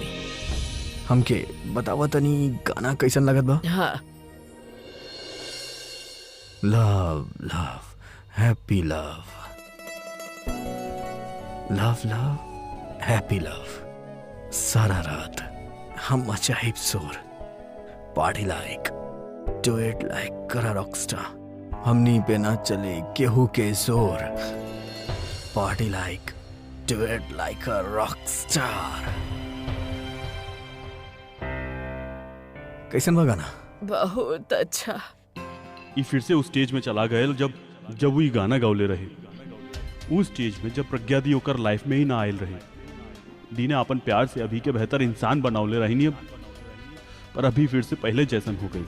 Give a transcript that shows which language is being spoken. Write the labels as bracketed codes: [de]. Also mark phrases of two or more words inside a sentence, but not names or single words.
[bho] हमके बतावा तनी गाना कैसन लगत बा? हाँ। [en] love love happy love, love love happy love. [bho] सारा रात हम अचाइब शोर, [en] party like, do it like करा रॉकस्टार। [bho] हमनी पे ना चले केहू के जोर, [en] party like, do it like a rockstar. [bho] कैसन बा गाना? बहुत अच्छा। ये फिर से उस स्टेज में चला गया जब जब वो गाना गौले रहे उस स्टेज में, जब प्रज्ञा दी होकर लाइफ में ही ना आयल रहे। दी ने अपन प्यार से अभी के बेहतर इंसान बनौले रही नहीं, पर अभी फिर से पहले जैसन हो गई।